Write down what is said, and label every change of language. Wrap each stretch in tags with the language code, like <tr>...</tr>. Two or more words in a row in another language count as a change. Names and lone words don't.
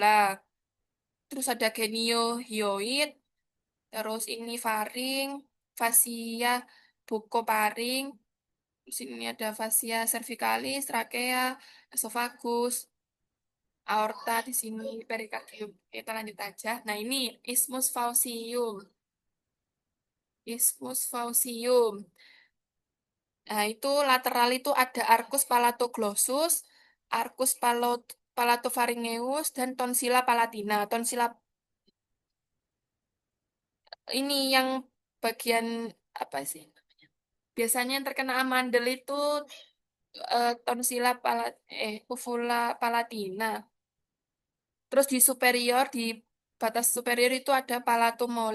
<id>Terus ada</id> <la>genio hyoid,</la> <id>terus ini faring, fascia bukoparing. Terus ini ada</id> <la>fascia cervicalis,</la> <id>trachea, esophagus, aorta di sini, perikardium. Kita lanjut aja. Nah, ini</id> <la>isthmus faucium. Isthmus faucium.</la> <id>Nah, itu lateral itu ada</id> <la>arcus palatoglossus, arcus palatopharyngeus,</la> <id>dan</id> <la>tonsilla palatina.</la> <id>Tonsilla ini yang bagian apa sih? Biasanya yang terkena amandel itu</id> <la>tonsilla uvula palatina.</la> <id>Terus di superior, di batas superior itu ada</id> <la>palatum mole.</la>